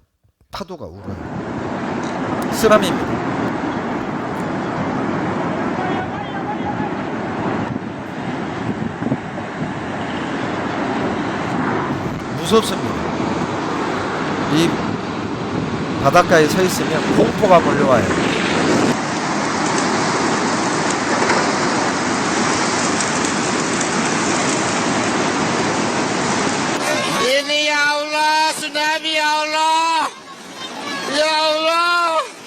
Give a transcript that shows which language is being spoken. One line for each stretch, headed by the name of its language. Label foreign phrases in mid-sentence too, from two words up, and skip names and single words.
Korean: 파도가 울어요. 쓰나미입니다. 무섭습니다. 이 바닷가에 서 있으면 공포가 몰려와요.
Indonesian: Ini
Arabic: يا الله,
Indonesian: tsunami
Arabic: يا الله. يا الله.